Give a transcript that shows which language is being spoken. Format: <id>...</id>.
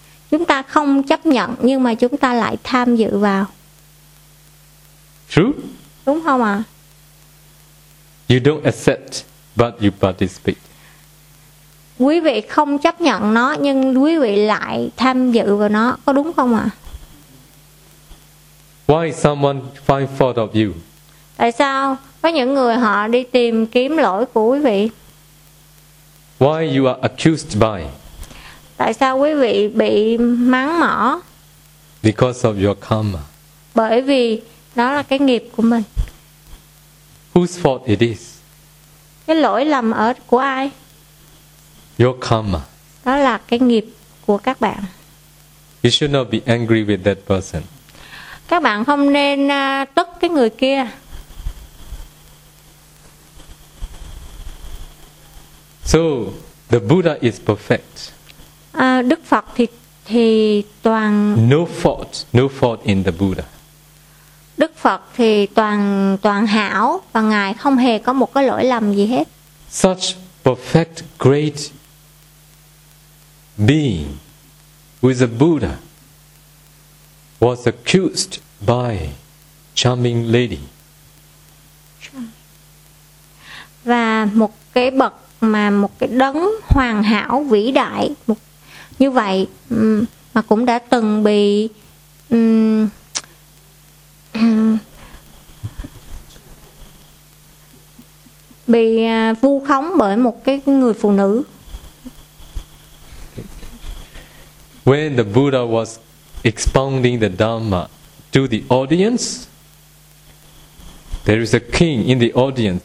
<vi>Chúng ta không chấp nhận nhưng mà chúng ta lại tham dự vào.</vi> <en>True?</en> <vi>Đúng không ạ?</vi> <en>You don't accept but you participate.</en> <vi>Quý vị không chấp nhận nó nhưng quý vị lại tham dự vào nó, có đúng không ạ?</vi> <en>Why someone find fault of you?</en> <vi>Tại sao có những người họ đi tìm kiếm lỗi của quý vị?</vi> <en>Why you are accused by?</en> <vi>Tại sao quý vị bị mắng mỏ?</vi> <en>Because of your karma.</en> <vi>Bởi vì đó là cái nghiệp của mình.</vi> <en>Whose fault it is?</en> <vi>Cái lỗi lầm ở của ai?</vi> <en>Your karma.</en> <vi>Đó là cái nghiệp của các bạn.</vi> <en>You should not be angry with that person.</en> <vi>Các bạn không nên tức cái người kia.</vi> <en>So, the Buddha is perfect.</en> <vi>Đức Phật thì toàn</vi> <en>no fault in the Buddha.</en> <vi>Đức Phật thì toàn hảo và ngài không hề có một cái lỗi lầm gì hết.</vi> <en>Such perfect great being who is a Buddha was accused by charming lady.</en> <vi>Và một cái bậc mà một cái đấng hoàn hảo vĩ đại một như vậy mà cũng đã từng bị bị vu khống bởi một cái người phụ nữ.</vi> <en>When the Buddha was expounding the Dharma to the audience, there is a king in the audience.</en>